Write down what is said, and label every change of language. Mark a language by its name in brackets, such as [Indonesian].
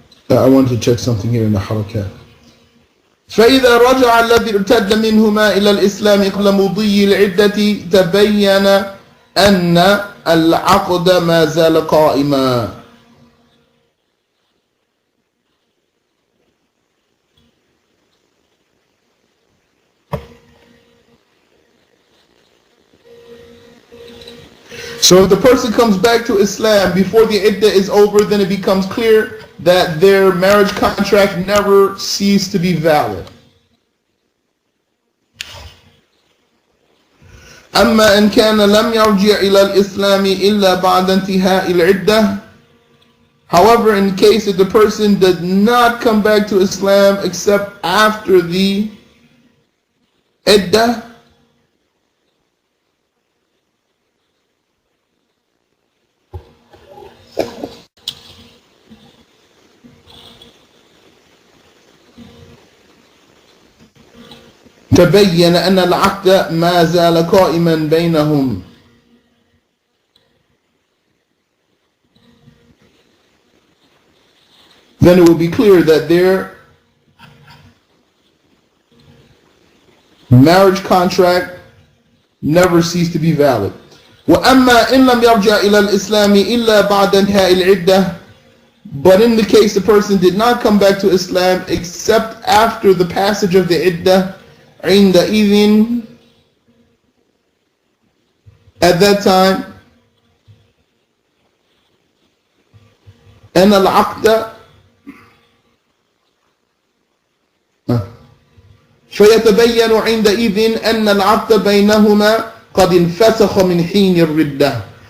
[English] I wanted to check something here in the harakat. [Arabic] فإذا رجع الذي ارتد منهما إلى الإسلام قبل مضي العدة تبين أن العقد ما زال قائما. [English] So if the person comes back to Islam before the iddah is over, then it becomes clear that their marriage contract never ceased to be valid. [Arabic] أما إن كان لم يرجع إلى الإسلام إلا بعد انتهاء العدة. [English] However, in case that the person did not come back to Islam except after the iddah, [Arabic] تبين أن العقد ما زال قائما بينهم. [English] Then it will be clear that their marriage contract never ceased to be valid. [Arabic] وأما إن لم يرجع إلى الإسلام إلا بعد انتهاء العدة. [English] But in the case the person did not come back to Islam except after the passage of the iddah, عندئذ, at that time, [Arabic] أن العقد فيتبين عندئذ أن العقد بينهما قد انفسخ من حين الردة.